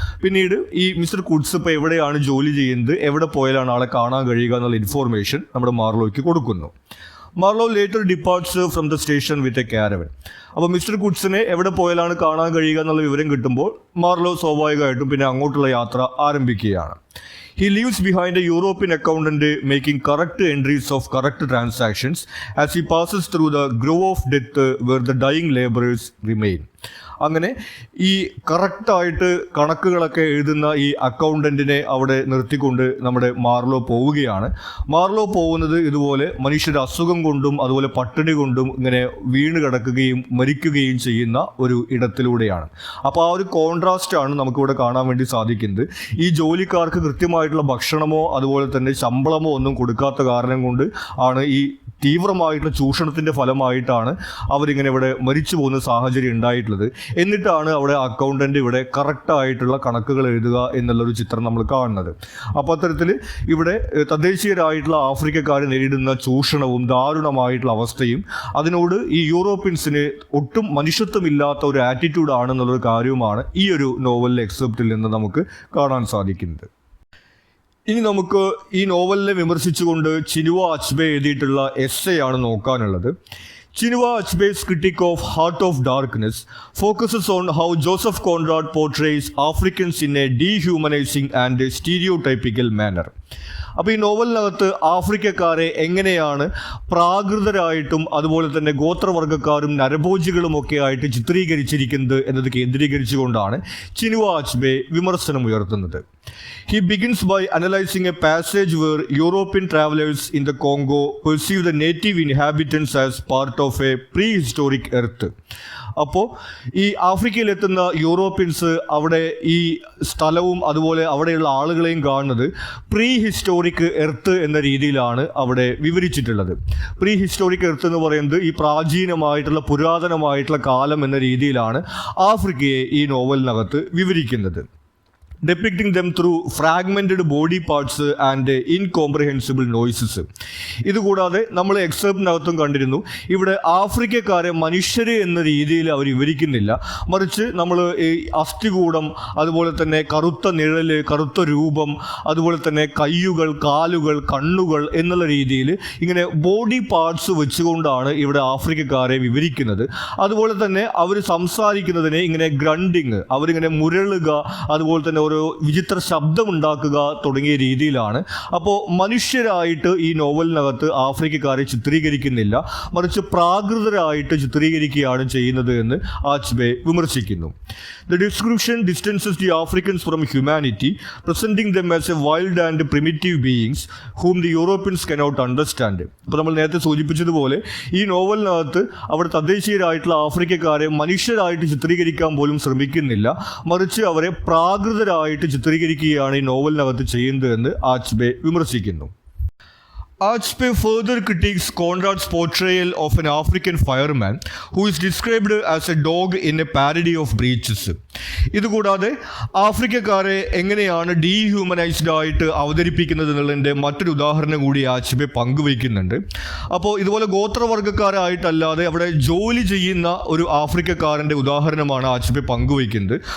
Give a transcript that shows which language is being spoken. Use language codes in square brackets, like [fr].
[ml] പിന്നീട് ഈ mister Kurz ഇപ്പോൾ എവിടെയാണ് ജോലി ചെയ്യുന്നത്, എവിടെ പോയാലാണ് ആളെ കാണാൻ കഴിയുക എന്നുള്ള ഇൻഫോർമേഷൻ നമ്മുടെ മാർലോയ്ക്ക് കൊടുക്കുന്നു. [en] Marlow later departs from the station with a caravan. [ml] അപ്പോൾ മിസ്റ്റർ കുട്സിനെ എവിടെ പോയാലാണ് കാണാൻ കഴിയുക എന്നുള്ള വിവരം കിട്ടുമ്പോൾ മാർലോ സ്വാഭാവികമായിട്ടും പിന്നെ അങ്ങോട്ടുള്ള യാത്ര ആരംഭിക്കുകയാണ്. [en] He leaves behind a European accountant making correct entries of correct transactions as he passes through the grove of death where the dying laborers remain. [ml] അങ്ങനെ ഈ കറക്റ്റായിട്ട് കണക്കുകളൊക്കെ എഴുതുന്ന ഈ അക്കൗണ്ടൻറ്റിനെ അവിടെ നിർത്തിക്കൊണ്ട് നമ്മുടെ മാർലോ പോവുകയാണ്. മാർലോ പോകുന്നത് ഇതുപോലെ മനുഷ്യരുടെ അസുഖം കൊണ്ടും അതുപോലെ പട്ടിണി കൊണ്ടും ഇങ്ങനെ വീണ് കിടക്കുകയും മരിക്കുകയും ചെയ്യുന്ന ഒരു ഇടത്തിലൂടെയാണ്. അപ്പോൾ ആ ഒരു കോൺട്രാസ്റ്റാണ് നമുക്കിവിടെ കാണാൻ വേണ്ടി സാധിക്കുന്നത്. ഈ ജോലിക്കാർക്ക് കൃത്യമായിട്ടുള്ള ഭക്ഷണമോ അതുപോലെ തന്നെ ശമ്പളമോ ഒന്നും കൊടുക്കാത്ത കാരണം കൊണ്ട് ആണ് ഈ തീവ്രമായിട്ടുള്ള ചൂഷണത്തിൻ്റെ ഫലമായിട്ടാണ് അവരിങ്ങനെ ഇവിടെ മരിച്ചു പോകുന്ന സാഹചര്യം ഉണ്ടായിട്ടുള്ളത്. എന്നിട്ടാണ് അവിടെ അക്കൗണ്ടൻ്റ് ഇവിടെ കറക്റ്റായിട്ടുള്ള കണക്കുകൾ എഴുതുക എന്നുള്ളൊരു ചിത്രം നമ്മൾ കാണുന്നത്. അപ്പോൾ അത്തരത്തിൽ ഇവിടെ തദ്ദേശീയരായിട്ടുള്ള ആഫ്രിക്കക്കാർ നേരിടുന്ന ചൂഷണവും ദാരുണമായിട്ടുള്ള അവസ്ഥയും അതിനോട് ഈ യൂറോപ്യൻസിന് ഒട്ടും മനുഷ്യത്വമില്ലാത്ത ഒരു ആറ്റിറ്റ്യൂഡാണെന്നുള്ളൊരു കാര്യവുമാണ് ഈ ഒരു നോവലിലെ എക്സെപ്റ്റിൽ നിന്ന് നമുക്ക് കാണാൻ സാധിക്കുന്നത്. ഇനി നമുക്ക് ഈ നോവലിനെ വിമർശിച്ചുകൊണ്ട് ചിനുവ അച്ബെ എഴുതിയിട്ടുള്ള എസ്സേ ആണ് നോക്കാനുള്ളത്. [en] Chinua Achbe's critique of Heart of Darkness focuses on how Joseph Conrad portrays Africans in a dehumanizing and stereotypical manner. [ml] അപ്പോൾ ഈ നോവലിനകത്ത് ആഫ്രിക്കക്കാരെ എങ്ങനെയാണ് പ്രാകൃതരായിട്ടും അതുപോലെ തന്നെ ഗോത്രവർഗ്ഗക്കാരും നരഭോജികളുമൊക്കെ ആയിട്ട് ചിത്രീകരിച്ചിരിക്കുന്നത് എന്നത് കേന്ദ്രീകരിച്ചുകൊണ്ടാണ് ചിനുവ അച്ബെ വിമർശനം ഉയർത്തുന്നത്. [en] He begins by analyzing a passage where European travelers in the Congo perceive the native inhabitants as part of a prehistoric earth. [ml] അപ്പോൾ ഈ ആഫ്രിക്കയിലെത്തുന്ന യൂറോപ്യൻസ് അവിടെ ഈ സ്ഥലവും അതുപോലെ അവിടെയുള്ള ആളുകളെയും കാണുന്നത് പ്രീ ഹിസ്റ്റോറിക് എർത്ത് എന്ന രീതിയിലാണ് അവിടെ വിവരിച്ചിട്ടുള്ളത്. പ്രീ ഹിസ്റ്റോറിക് എർത്ത് എന്ന് പറയുന്നത് ഈ പ്രാചീനമായിട്ടുള്ള പുരാതനമായിട്ടുള്ള കാലം എന്ന രീതിയിലാണ് ആഫ്രിക്കയെ ഈ നോവലിനകത്ത് വിവരിക്കുന്നത്. [en] depicting them through fragmented body parts and incomprehensible noises. [ml] ഇതുകൂടാതെ നമ്മൾ എക്സെപ്റ്റിനകത്തും കണ്ടിരുന്നു, ഇവിടെ ആഫ്രിക്കക്കാരെ മനുഷ്യരെ എന്ന രീതിയിൽ അവർ വിവരിക്കുന്നില്ല, മറിച്ച് നമ്മൾ ഈ അസ്ഥികൂടം, അതുപോലെ തന്നെ കറുത്ത നിഴല്, കറുത്ത രൂപം, അതുപോലെ തന്നെ കയ്യുകൾ, കാലുകൾ, കണ്ണുകൾ എന്നുള്ള രീതിയിൽ ഇങ്ങനെ ബോഡി പാർട്സ് വെച്ചുകൊണ്ടാണ് ഇവിടെ ആഫ്രിക്കക്കാരെ വിവരിക്കുന്നത്. അതുപോലെ തന്നെ അവർ സംസാരിക്കുന്നതിനെ ഇങ്ങനെ ഗ്രണ്ടിങ്, അവരിങ്ങനെ മുരളുക, അതുപോലെ തന്നെ ഓരോ വിചിത്ര ശബ്ദമുണ്ടാക്കുക തുടങ്ങിയ രീതിയിലാണ്. അപ്പോൾ മനുഷ്യരായിട്ട് ഈ നോവലിനകത്ത് ആഫ്രിക്കക്കാരെ ചിത്രീകരിക്കുന്നില്ല, മറിച്ച് പ്രാകൃതരായിട്ട് ചിത്രീകരിക്കുകയാണ് ചെയ്യുന്നത് എന്ന് ആച്ച്ബേ വിമർശിക്കുന്നു. [en] The description distances the Africans from humanity, presenting them as a wild and primitive beings whom the Europeans cannot understand. [ml] ഇപ്പോൾ നമ്മൾ നേരത്തെ സൂചിപ്പിച്ചതുപോലെ ഈ നോവലിനകത്ത് അവിടെ തദ്ദേശീയരായിട്ടുള്ള ആഫ്രിക്കക്കാരെ മനുഷ്യരായിട്ട് ചിത്രീകരിക്കാൻ പോലും ശ്രമിക്കുന്നില്ല, മറിച്ച് അവരെ പ്രാകൃതരായിട്ട് ചിത്രീകരിക്കുകയാണ് ഈ നോവലിനകത്ത് ചെയ്യുന്നത് എന്ന് ആച്ച്ബേ വിമർശിക്കുന്നു. [en] Achebe further critiques Conrad's portrayal of an African fireman who is described as a dog in a parody of breeches. [ml] ഇതുകൂടാതെ ആഫ്രിക്കക്കാരെ എങ്ങനെയാണ് ഡീഹ്യൂമനൈസ്ഡ് ആയിട്ട് അവതരിപ്പിക്കുന്നത് എന്നുള്ളതിൻ്റെ മറ്റൊരു ഉദാഹരണം കൂടി ആച്ച്ബേ പങ്കുവയ്ക്കുന്നുണ്ട്. അപ്പോൾ ഇതുപോലെ ഗോത്രവർഗ്ഗക്കാരായിട്ടല്ലാതെ അവിടെ ജോലി ചെയ്യുന്ന ഒരു ആഫ്രിക്കക്കാരൻ്റെ ഉദാഹരണമാണ് ആച്ച്ബേ പങ്കുവയ്ക്കുന്നത്.